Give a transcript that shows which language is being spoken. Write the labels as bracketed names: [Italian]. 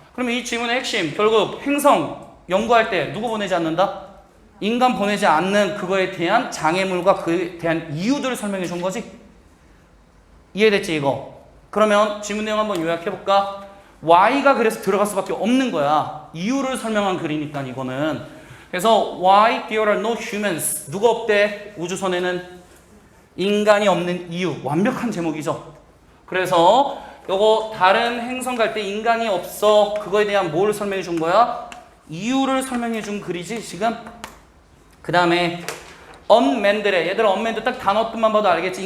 [Korean] 그러면 이 질문의 핵심, 결국 행성 연구할 때 누구 보내지 않는다? 인간 보내지 않는 그거에 대한 장애물과 그에 대한 이유들을 설명해 준 거지. 이해됐지 이거? 그러면 질문 내용 한번 요약해볼까? Y가 그래서 들어갈 수밖에 없는 거야. 이유를 설명한 글이니까 이거는. [English] 그래서 Why there are no humans? [Korean] 누가 없대? 우주선에는 인간이 없는 이유. 완벽한 제목이죠. 그래서 요거 다른 행성 갈 때 인간이 없어. 그거에 대한 뭘 설명해 준 거야? 이유를 설명해 준 글이지 지금. 그 다음에 unmanned래. 얘들아 unmanned 딱 단어 뜻만 봐도 알겠지.